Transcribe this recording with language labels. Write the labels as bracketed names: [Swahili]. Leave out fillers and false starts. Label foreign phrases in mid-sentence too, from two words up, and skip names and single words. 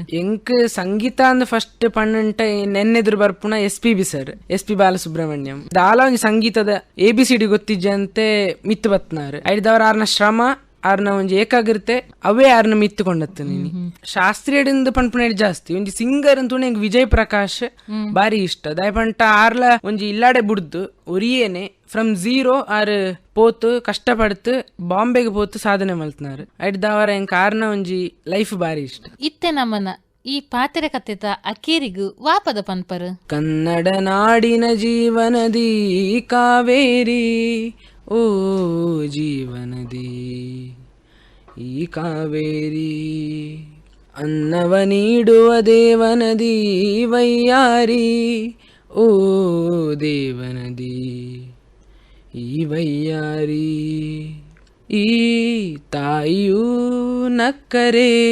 [Tulu] ಎಂಕ್ ಸಂಗೀತ ಅಂದ್ ಫಸ್ಟ್ ಪಣ್ಣಂಟ ನೆನ್ನೆದುರು ಬರ್ಪುಣ SP ಸರ್ SP ಬಾಲಸುಬ್ರಹ್ಮಣ್ಯಂ ದಾಲ ಒಂಜಿ ಸಂಗೀತದ ABCD ಗೊತ್ತಿಜ್ಜಂತೆ ಮಿತ್ತು ಬತ್ನಾರು ಐದವರ ಆರ್ನ ಶ್ರಮ ಆರ್ನ ಒಂಜಿ ಏಕಾಗ್ರತೆ ಅವೇ ಆರ್ನ ಮಿತ್ತುಕೊಂಡತ್ತು ನೀನು ಶಾಸ್ತ್ರೀಯದಿಂದ ಪನ್ಪುಣ ಜಾಸ್ತಿ ಒಂಜಿ ಸಿಂಗರ್ ಅಂತೂ ನಂಗೆ ವಿಜಯ್ ಪ್ರಕಾಶ್ ಬಾರಿ ಇಷ್ಟ ದಯಪಂಟ ಆರ್ಲ ಒಂಜಿ ಇಲ್ಲಾಡೆ ಬುಡ್ದು ಒರಿಯೇನೆ [English] from zero [Tulu] ಆರ್ ಪೋತು ಕಷ್ಟಪಡ್ತು ಬಾಂಬೆಗೆ ಪೋತು ಸಾಧನೆ ಮಲ್ತನಾರು ಐದವರ ಎಂಕ್ ಆರ್ನ ಒಂಜಿ ಲೈಫ್ ಬಾರಿ ಇಷ್ಟ ಇತ್ತೆ ನಮ್ಮನ ಈ ಪಾತೆರ ಕಥೆತ ಅಕೇರಿಗು ವಾಪದ ಪನ್ಪರ್ [Kannada] ಕನ್ನಡ ನಾಡಿನ ಜೀವನದಿ ಕಾವೇರಿ ಓ ಜೀವನದಿ ಈ ಕಾವೇರಿ ಅನ್ನವ ನೀಡುವ ದೇವನದಿ ವೈಯಾರಿ ಓ ದೇವನದಿ ಈ ವೈಯಾರಿ ಈ ತಾಯಿಯೂ ನಕ್ಕರೆ